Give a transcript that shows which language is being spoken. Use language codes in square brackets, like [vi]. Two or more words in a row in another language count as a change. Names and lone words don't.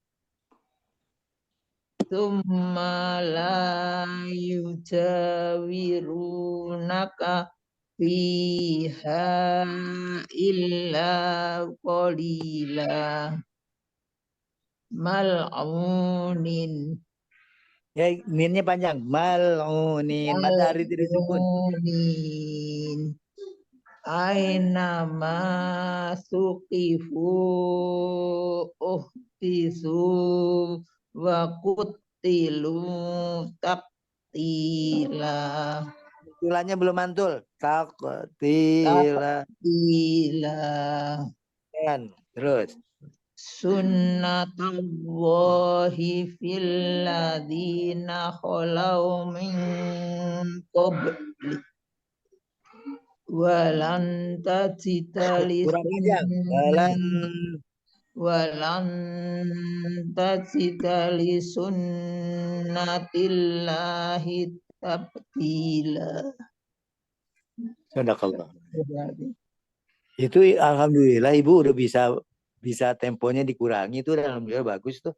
[ar] summa la yujawirunaka fiha illa qalila mal'unin [id] Ya, minnya panjang. Malunin. Matahari tidak disebut. [ar] mal'unin aina masuqifu uhtisu wa kutilu taktila [id] Tulanya belum mantul. Taktila. [ar] taktila [id] Kan. Terus. [ar] sunnatullahi fil ladina khalau min qabli walan tajida [id] Kurang panjang. Jalan. [ar] walan tajida li sunnatillahi tabdila. Sadaqallah. [id] Itu alhamdulillah Ibu udah bisa temponya dikurangi, itu udah alhamdulillah bagus tuh.